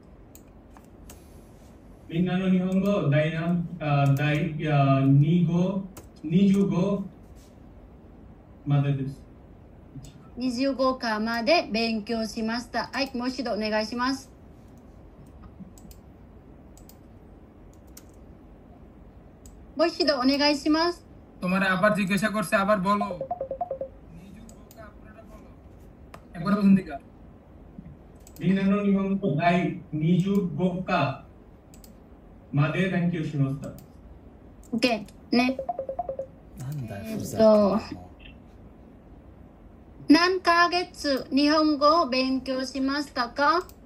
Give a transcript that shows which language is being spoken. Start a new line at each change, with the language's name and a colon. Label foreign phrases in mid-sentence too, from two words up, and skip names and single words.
Japanese: みんなの日本語第25までです。 25科まで勉強しました。はい、もう一度お願いします。もう一度お願いします。
Bangla: তোমার আবার জিজ্ঞাসা করছে আবার বলো একবার প্রথম দিকে
Japanese: みんなの日本語第25課まで勉強しました。 OK ね。なんだよふざけんな何ヶ月日本語を勉強しましたか